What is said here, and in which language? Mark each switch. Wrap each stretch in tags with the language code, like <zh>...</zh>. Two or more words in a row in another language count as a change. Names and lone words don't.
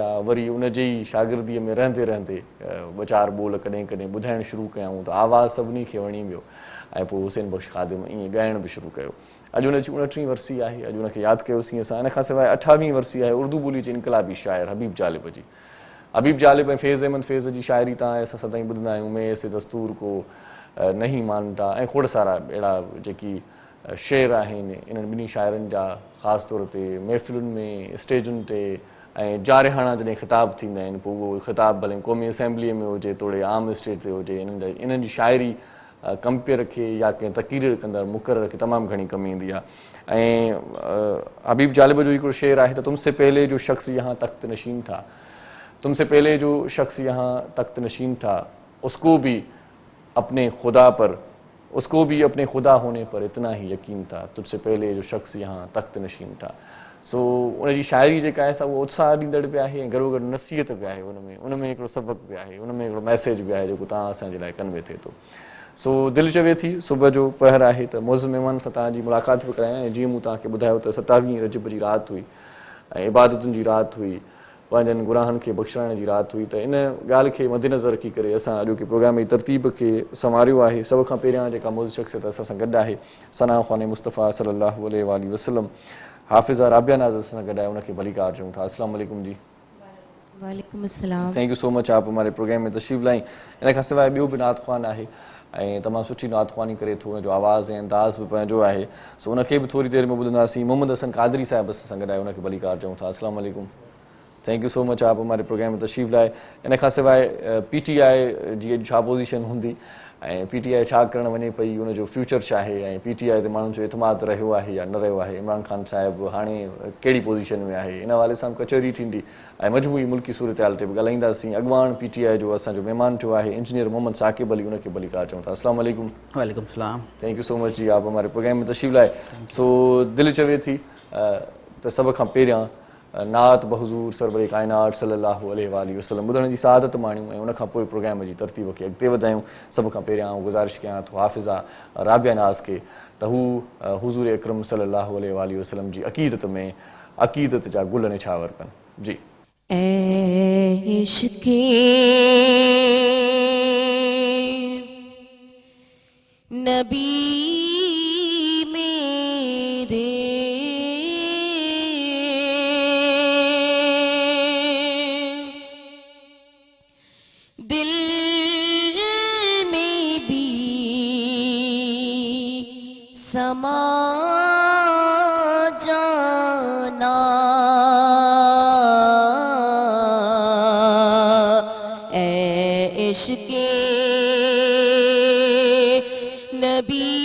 <sd>वरी उनजी शागिर्दीअ में रहंदे रहंदे ॿ चारि ॿोल कॾहिं कॾहिं ॿुधाइणु शुरू कयऊं त आवाज़ु सभिनी खे वणी वियो ऐं पोइ हुसैन बख़्श ख़ादिम ईअं ॻाइणु बि शुरू कयो। अॼु उनजी 29वीं वरसी आहे, अॼु उनखे यादि कयोसीं असां। इन खां सवाइ 28वीं वरसी आहे उर्दू ॿोली जे इनक़लाबी शाइर हबीब जालिब जी। हबीब जालिब ऐं फैज़ अहमद फैज़ जी शाइरी तव्हां असां सदाईं ॿुधंदा आहियूं।</sd> <ur>میں ایسے دستور کو نہیں مانتا</ur> <sd>ऐं खोड़ सारा अहिड़ा जेकी शेर आहिनि इन्हनि ॿिन्ही शाइरनि जा ख़ासि तौर ते महफ़िलुनि में स्टेजुनि ते ऐं जारिहाणा जॾहिं ख़िताब थींदा आहिनि पोइ उहो ख़िताब भले क़ौमी असेंबलीअ में हुजे तोड़े आम स्टेज ते हुजे इन्हनि जी शाइरी कंपेयर खे या कंहिं तक़रीर कंदड़ मुक़रर खे तमामु घणी कमी ईंदी आहे। ऐं हबीब जालिब जो हिकिड़ो शेर आहे त</sd> <ur>تم سے پہلے جو شخص یہاں تخت نشین تھا، تم سے پہلے جو شخص یہاں تخت نشین تھا اس کو بھی اپنے خدا ہونے پر اتنا ہی یقین تھا، تجھ سے پہلے جو شخص یہاں تخت نشین تھا.</ur> <sd>सो उनजी शाइरी जेका आहे सा उहा उत्साह ॾींदड़ बि आहे ऐं गॾो गॾु नसीहत बि आहे उनमें हिकिड़ो सबक़ बि आहे, उनमें हिकिड़ो मैसेज बि आहे जेको तव्हां असांजे लाइ कन्वे थिए थो। सो दिलि चवे थी सुबुह जो पहर आहे त मौज़ महिमान सां तव्हांजी मुलाक़ात बि करायां ऐं जीअं मूं तव्हांखे ॿुधायो त 27 रजब जी राति हुई ऐं इबादतुनि जी राति हुई, पंहिंजनि गुनाहनि खे बख़्शाइण जी राति हुई, त इन ॻाल्हि खे मद्देनज़र रखी करे असां अॼोके प्रोग्राम जी तरतीब खे संवारियो आहे। सभ खां पहिरियां जेका मौज़ शख़्सियत असां सां गॾु आहे सना ख़ान मुस्तफ़ा</sd> <ar>صلى الله عليه وسلم</ar> <sd>हाफ़िज़ा राबिया नाज़ असां सां गॾु आहे, उनखे भलीकार चऊं था।</sd> <ar>السلام عليكم जी। وعليكم السلام.</ar> <en>thank you so much</en> <ur>آپ ہمارے پروگرام میں تشریف لائیں.</ur> <sd>इन खां सवाइ ॿियो बि नात ख़्वान आहे ऐं तमामु सुठी नात ख़्वानी करे थो, उनजो आवाज़ ऐं अंदाज़ बि पंहिंजो आहे, सो उनखे बि थोरी देरि में ॿुधंदासीं। मोहम्मद हसन कादरी साहिब असां सां गॾु आहे, उनखे भलीकार चऊं था।</sd> <ar>السلام عليكم.</ar> <en>thank you so much</en> <ur>آپ ہمارے پروگرام میں تشریف لائے.</ur> <sd>इन खां सवाइ PTI जी अॼु छा पोज़ीशन हूंदी ऐं PTI छा करणु वञे पई, उनजो फ्यूचर छा आहे ऐं PTI ते माण्हुनि जो एतमाद रहियो आहे या न रहियो आहे, इमरान ख़ान साहिबु हाणे कहिड़ी पोज़ीशन में आहे, इन हवाले सां कचहरी थींदी ऐं मजमूई मुल्की सूरत हाल ते बि ॻाल्हाईंदासीं। अॻवान PTI जो असांजो महिमान थियो आहे इंजीनियर मोहम्मद साकिब अली, उनखे भलीकार चऊं था।</sd> <ar>السلام عليكم. وعليكم سلام.</ar> <en>thank you so much</en> <ur>جی آپ ہمارے پروگرام میں تشریف لائے.</ur> <sd>सो दिलि चवे थी त सभ खां पहिरियां नात बहज़ूर सरवरे कायनात</sd> <ar>صلى الله عليه وسلم</ar> <sd>ॿुधण जी सआदत माणियूं ऐं उनखां पोइ प्रोग्राम जी तरतीब खे अॻिते वधायूं। सभ खां पहिरियां गुज़ारिश कयां थो हाफ़िज़ा राबिया नाज़ खे त हू हुज़ूर अकरम</sd> <ar>صلى الله عليه وسلم</ar> <sd>जी अक़ीदत जा गुल निछावर कनि जी।</sd> <ur>اے عشقِ نبی میرے دل میں بھی سما جانا، اے عشقِ نبی</ur>